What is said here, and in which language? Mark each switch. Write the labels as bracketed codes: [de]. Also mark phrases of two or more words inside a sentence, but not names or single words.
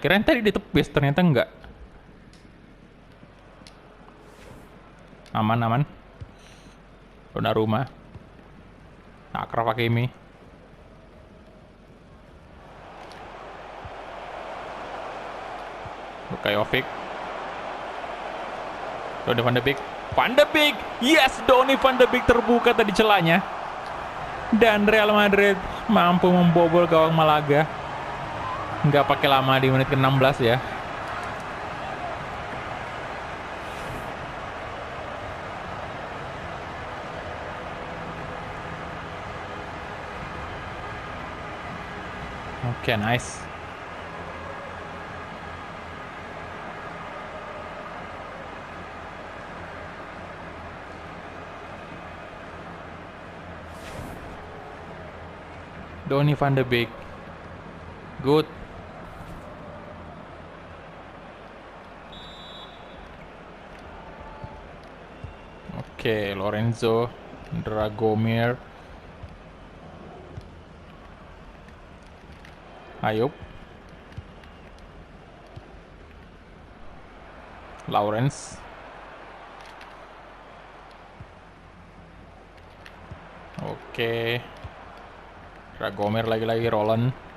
[id] Kirain tadi ditepis, ternyata enggak. Aman. Donnarumma. Akraf Hakimi. Luka Jovic. Donny van de Beek. Van de Beek! Yes! Donny van de Beek terbuka tadi celahnya. Dan Real Madrid mampu membobol gawang Malaga. Nggak pakai lama di menit ke-16 ya. Oke, nice. Donny van de Beek. Good. Oke, Lorenzo, Dragomir, Ayub, Lawrence, oke, Dragomir lagi-lagi, Roland.